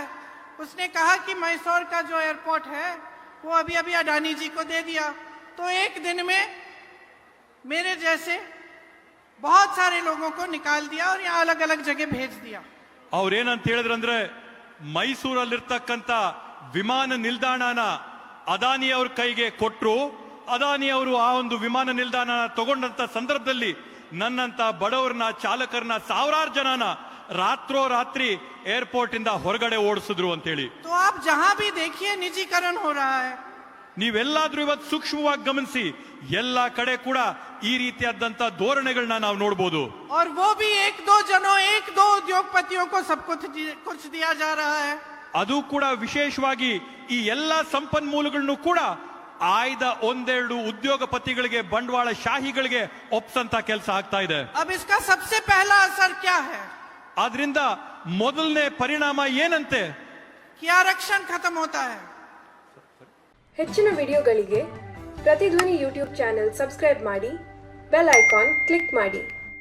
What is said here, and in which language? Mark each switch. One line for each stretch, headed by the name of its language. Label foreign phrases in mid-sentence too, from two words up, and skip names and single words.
Hindi: उसने कहा कि मैसूर का जो एयरपोर्ट है वो अभी अभी अडानी जी को दे दिया, तो एक दिन में मेरे जैसे बहुत सारे लोगों को निकाल दिया और यहाँ अलग अलग जगह भेज दिया.
Kannada: ಅವ್ರೇನಂತ ಹೇಳಿದ್ರಂದ್ರೆ, ಮೈಸೂರಲ್ಲಿರ್ತಕ್ಕಂಥ ವಿಮಾನ ನಿಲ್ದಾಣನ ಅದಾನಿ ಅವ್ರ ಕೈಗೆ ಕೊಟ್ರು. ಅದಾನಿ ಅವರು ಆ ಒಂದು ವಿಮಾನ ನಿಲ್ದಾಣ ತಗೊಂಡಂತ ಸಂದರ್ಭದಲ್ಲಿ ನನ್ನಂತ ಬಡವರನ್ನ, ಚಾಲಕರನ್ನ, ಸಾವಿರಾರು ಜನನ ರಾತ್ರೋ ರಾತ್ರಿ ಏರ್ಪೋರ್ಟ್ ಇಂದ ಹೊರಗಡೆ ಓಡಿಸಿದ್ರು ಅಂತ ಹೇಳಿ.
Hindi: तो आप जहां भी देखिए निजीकरण हो रहा है.
Kannada: ನೀವೆಲ್ಲಾದ್ರೂ ಇವತ್ತು ಸೂಕ್ಷ್ಮವಾಗಿ ಗಮನಿಸಿ, ಎಲ್ಲಾ ಕಡೆ ಕೂಡ ಈ ರೀತಿಯಾದಂತ ಧೋರಣೆಗಳನ್ನ ನಾವು ನೋಡಬಹುದು.
Hindi: और वो भी एक दो जनों, एक दो उद्योगपतियों को सब कुछ दिया जा रहा है.
Kannada: ಅದು ಕೂಡ ವಿಶೇಷವಾಗಿ ಈ ಎಲ್ಲಾ ಸಂಪನ್ಮೂಲಗಳನ್ನು ಕೂಡ ಆಯ್ದ ಒಂದೆರಡು ಉದ್ಯೋಗಪತಿಗಳಿಗೆ, ಬಂಡವಾಳ ಶಾಹಿಗಳಿಗೆ ಒಪ್ಸಂತ ಕೆಲಸ ಆಗ್ತಾ ಇದೆ.
Hindi: अब इसका सबसे पहला असर क्या है?
Kannada: ಆದ್ರಿಂದ ಮೊದಲನೇ ಪರಿಣಾಮ ಏನಂತೆ?
Hindi: कि आरक्षण खत्म होता है.
Kannada: ಹೆಚ್ಚಿನ ವಿಡಿಯೋಗಳಿಗೆ ಪ್ರತಿಧ್ವನಿ
English: YouTube channel subscribe
Kannada: ಮಾಡಿ,
English: bell icon click
Kannada: ಮಾಡಿ.